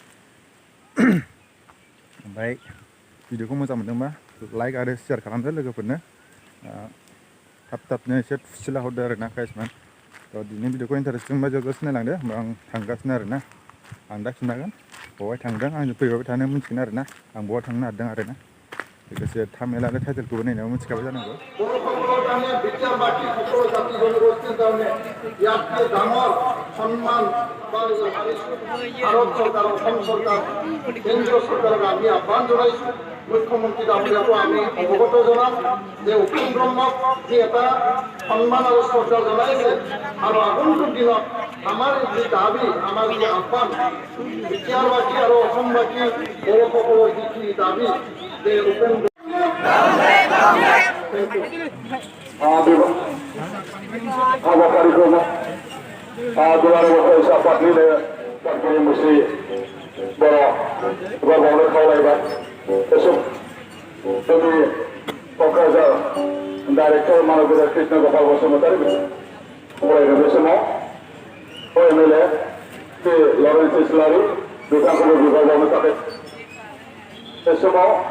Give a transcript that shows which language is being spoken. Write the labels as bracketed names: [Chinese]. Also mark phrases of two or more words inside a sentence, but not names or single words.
[Bodo] ओमफ्राय भिडिअखौ मोजां मोनदोंबा लाइक आरो शेयार खालामदो लोगोफोरनो थाब-थाबनो एसे थुसिला हरदो आरोना गाइस man दिनै भिडिअखौ इन्टारेस्टिं मोनबा जोबजासिम नायलांदो होमबा आं थांगासिनो आरोना आं दा खिन्थागोन बहाय थांदों आंजों फैबाय थानो मिन्थिगोन आरोना आं बहा थांनो नागिरदों आरोना लोगोसे थाम्बनेल आरो टाइटेलखौबो नायनायाव मिथिखाबाय जानांगौ [Assamese] মুখ্যমন্ত্রী ডাঙৰীয়াকো আমি অৱগত জনাম যে উত্তম ব্ৰহ্মক যি এটা সন্মান আৰু শ্ৰদ্ধা জনাইছে আৰু আগন্তুক দিনত আমাৰ যি দাবী আমাৰ যি আহ্বান বিদ্যাবাসী আৰু অসমবাসী বড়োসকলৰ যিখিনি দাবী যে উপেন [Bodo] हाबाफारिखौ दुलाराय फरायसा आफादनिनो गारगिरि मुस्रि बर' एबा बावनो खावलायबाय जोंनि क'क्राझार डाइरेक्टर मानबगेजेर कृष्ण गपाल बसुमतारी फरायनो बे समाव एमएलए श्री लरेन्स इस्लारि बिथांखौबो बिबार बावनो थाखाय बे समाव